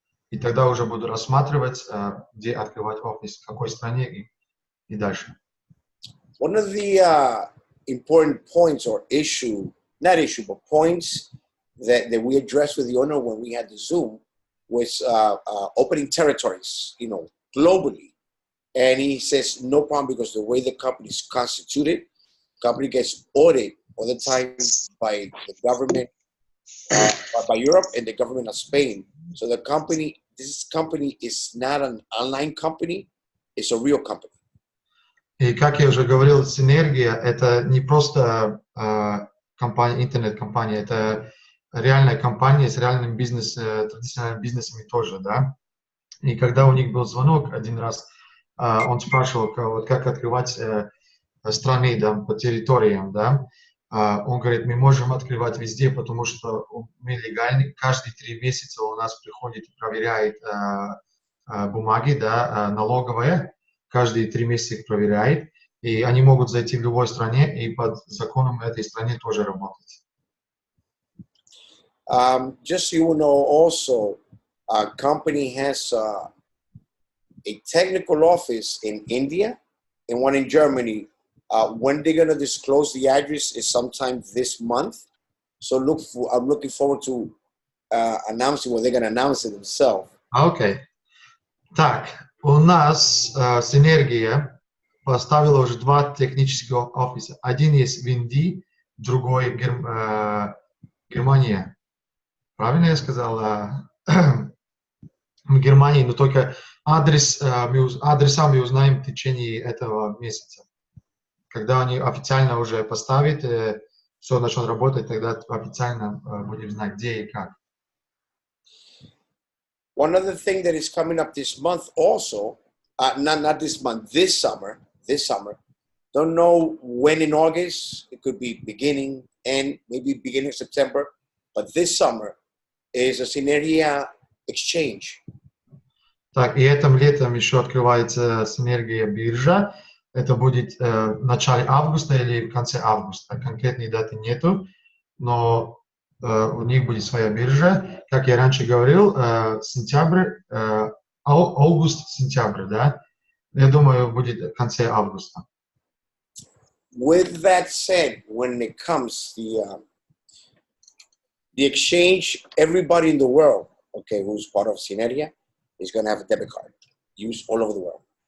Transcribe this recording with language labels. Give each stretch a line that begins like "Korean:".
Russian: И тогда уже буду рассматривать, где открывать офис, в какой стране и дальше.
English: One of the important points or points that we addressed with the owner when we had the Zoom was opening territories, you know, globally. And he says, no problem, because the way the company is constituted, company gets audited all the time by the government, by Europe and the government of Spain. So this company is not an online company, it's a real company.
Russian: И как я уже говорил, Синергия — это не просто компания, интернет-компания, это реальная компания с реальным традиционными бизнесами тоже, да. И когда у них был звонок один раз, он спрашивал, вот, как открывать страны, да, по территориям, да. Он говорит, мы можем открывать везде, потому что мы легальны. Каждые 3 месяца у нас приходит и проверяет бумаги, да, налоговая, каждые 3 месяца их проверяет, и они могут зайти в любой стране и под законом этой страны тоже работать.
English: Just so you know, also, our company has a technical office in India and one in Germany. When they're going to disclose the address is sometime this month. So I'm looking forward to announcing when they're going to announce it themselves.
Russian: Окей. Так, у нас Синергия поставила уже 2 технических офиса. Один есть в Индии, другой в Германии. Правильно я сказал? В Германии, но только адреса мы узнаем в течение этого месяца. Когда они официально уже поставят, все начнет работать, тогда официально будем знать, где и как.
English: One other thing that is coming up this month also, not this month, this summer, don't know when in August, it could be beginning, end, maybe beginning of September, but this summer is a Synergia exchange.
Russian: Так, и этим летом еще открывается Синергия биржа. Это будет в начале августа или в конце августа. Конкретной даты нету, но у них будет своя биржа. Как я раньше говорил, сентябрь, август-сентябрь, да? Я думаю, будет в конце августа.
English: With that said, when it comes the exchange, everybody in the world, okay, who's part of Synergia, is going to have a debit card used all over the world.